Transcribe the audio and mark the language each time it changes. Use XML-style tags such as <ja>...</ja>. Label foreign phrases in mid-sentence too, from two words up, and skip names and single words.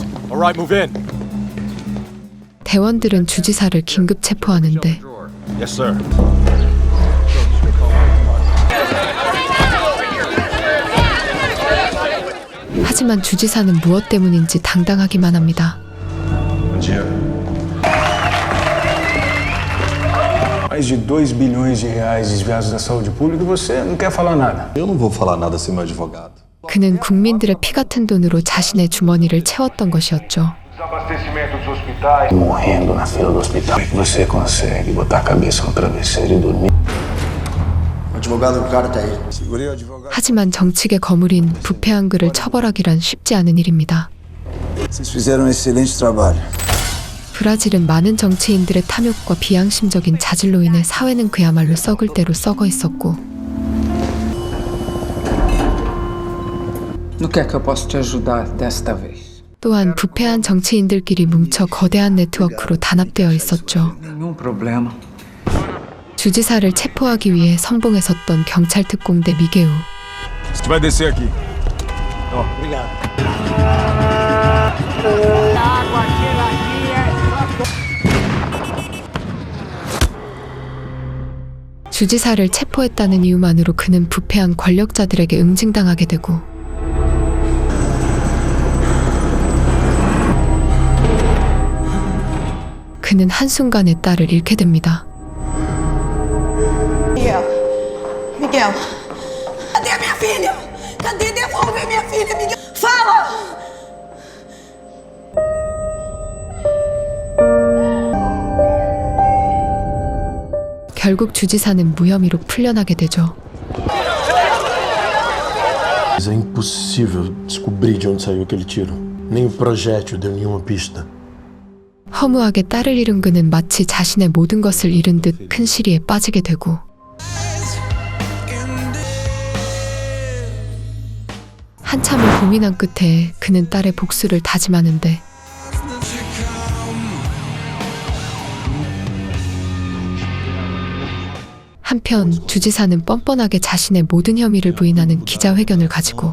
<en>All right, move in.</en> <ko>대원들은 주지사를 긴급 체포하는데</ko> <en>Yes, sir.</en> <ko>하지만 주지사는 무엇 때문인지 당당하기만 합니다.</ko> <pt>Mais de 2 bilhões de reais desviados da saúde pública e você não quer falar nada. Eu não vou falar nada sem meu advogado.</pt> <ko>그는 국민들의 피 같은 돈으로 자신의 주머니를 채웠던 것이었죠.</ko> <pt>Desabastecimento dos hospitais. Morrendo na fila do hospital. Como é que você consegue botar a cabeça no travesseiro e dormir? O advogado do cara tá aí. Segurei o advogado.</pt> <ko>하지만 정치계 거물인 부패 한글을 처벌하기란 쉽지 않은 일입니다.</ko> <pt>Vocês fizeram um excelente trabalho.</pt> <ko>브라질은 많은 정치인들의 탐욕과 비양심적인 자질로 인해 사회는 그야말로 썩을 대로 썩어 있었고</ko> <pt>No que é que eu posso te ajudar desta vez?</pt> <ko>또한 부패한 정치인들끼리 뭉쳐 거대한 네트워크로 단합되어 있었죠.</ko> <pt>Nenhum problema.</pt> <ko>주지사를 체포하기 위해 선봉에 섰던 경찰 특공대 미게우.</ko> <pt>Você vai descer aqui.</pt> <ko>주지사를 체포했다는 이유만으로 그는 부패한 권력자들에게 응징당하게 되고 그는 한순간에 딸을 잃게 됩니다.</ko> <pt>Miguel, cadê a minha filha? Cadê? Devolve minha filha, Miguel. Fala!</pt> <ko>결국 주지사는 무혐의로 풀려나게 되죠.</ko> <pt>É impossível descobrir de onde saiu aquele tiro. Nem o projétil deu nenhuma pista.</pt> <ko>허무하게 딸을 잃은 그는 마치 자신의 모든 것을 잃은 듯 큰 시리에 빠지게 되고 한참을 고민한 끝에 그는 딸의 복수를 다짐하는데 한편 주지사는 뻔뻔하게 자신의 모든 혐의를 부인하는 기자회견을 가지고</ko>